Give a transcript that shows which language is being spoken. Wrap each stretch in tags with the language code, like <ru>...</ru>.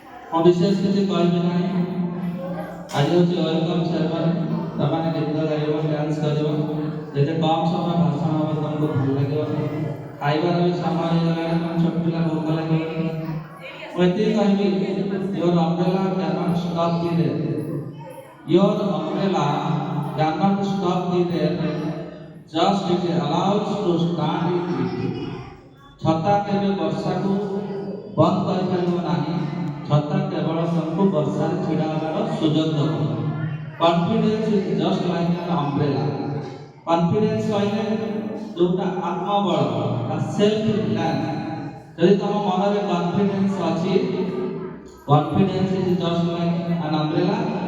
<or>ମୁଁ ବିଶେଷ କିଛି କହିବି ନାହିଁ। ଆଜି ହେଉଛି ୱେଲକମ୍ ସେରେମନି। ତମାନେ ଗୀତ ଗାଇବ, ଡ୍ୟାନ୍ସ କରିବ, ଯେତେ କମ୍ ସମୟ ଭାଷଣ ହେବ ତମକୁ ଭଲ ଲାଗିବ। ଖାଇବାର ବି ସମୟ ହେଇଗଲାଣି, ତମ ଛୋଟ ପିଲା ଭୋକ ଲାଗିବନି। ମୁଁ ଏତିକି କହିବି,</or> <en>Your umbrella can't stop the rain. Your umbrella cannot stop the rain, just it allows to stand in it.</en> <or>ଛତା କେବେ ବର୍ଷାକୁ ବନ୍ଦ କରିପାରିବ ନାହିଁ। ଛତା କେବଳ ତମକୁ ବର୍ଷାରେ ଛିଡ଼ା ହେବାର ସୁଯୋଗ ଦେବ।</or> <en>Confidence is just like an umbrella.</en> <or>କନଫିଡେନ୍ସ କହିଲେ ଯେଉଁଟା ଆତ୍ମବଳ, ସେଲ୍ଫ ରିଲାଏନ୍ସ। ଯଦି ତମ ମନରେ କନଫିଡେନ୍ସ ଅଛି,</or> <en>Confidence is just like an umbrella.</en>